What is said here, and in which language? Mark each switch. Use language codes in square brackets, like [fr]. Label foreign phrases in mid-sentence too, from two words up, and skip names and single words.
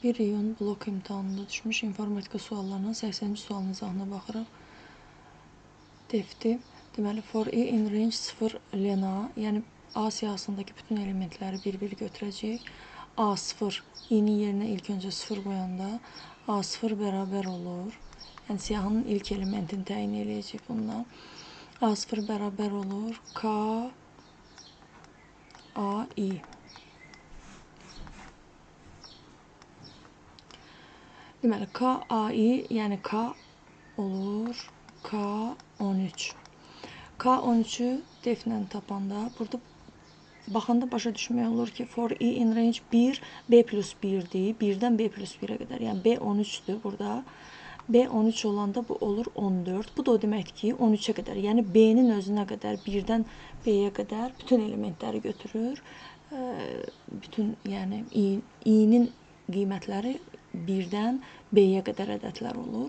[az] 1 iyun blok imtahanında düşmüş informatika suallarının 80-ci sualın izahına baxırıq. Defti. Deməli, [en] for i in range 0 lena, [az] yəni A siyahısındakı bütün elementləri bir-bir götürəcəyik. A0, i-nin yerinə ilk öncə 0 qoyanda A0 bərabər olur. Yəni, siyahının ilk elementini təyin eləyəcək bundan. A0 bərabər olur K, A, I. Deməli, K, A, I, yəni K olur K13. K13-ü deflə tapanda, burada baxanda başa düşmək olur ki, [en] for i in range 1, B plus 1-dir. [az] 1-dən [en] B plus [az] 1-ə qədər, yəni B13-dür burada. B13 olanda bu olur 14. Bu da o deməkdir ki, 13-ə qədər, yəni B-nin özünə qədər, 1-dən B-yə qədər bütün elementləri götürür. Bütün, yəni i-nin qiymətləri 1-dən B-yə qədər ədədlər olur.